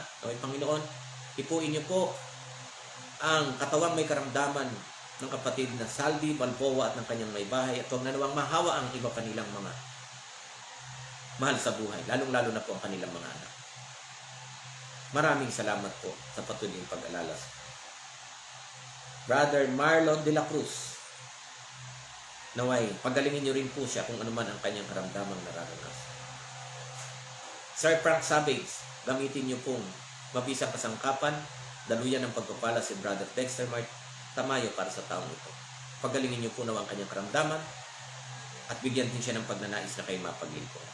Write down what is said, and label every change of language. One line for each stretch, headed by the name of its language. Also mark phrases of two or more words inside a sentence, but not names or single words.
Filipino: Naway Panginoon, ipuin niyo po ang katawang may karamdaman ng kapatid na Saldi Balboa at ng kanyang may bahay, at huwag na nawang mahawa ang iba pa nilang mga mahal sa buhay, lalong-lalo na po ang kanilang mga anak. Maraming salamat po sa patuloy pag-alala. Brother Marlon de la Cruz, naway, pagalingin niyo rin po siya kung ano man ang kanyang karamdamang nararanasan. Sir Frank Sabes, gamitin niyo pong mabisang kasangkapan, daluyan ng pagpapala si Brother Dexter Mart Tamayo para sa taong ito. Pagalingin niyo po na ang kanyang karamdaman at bigyan din siya ng pagnanais na kayo mapaglingkuran.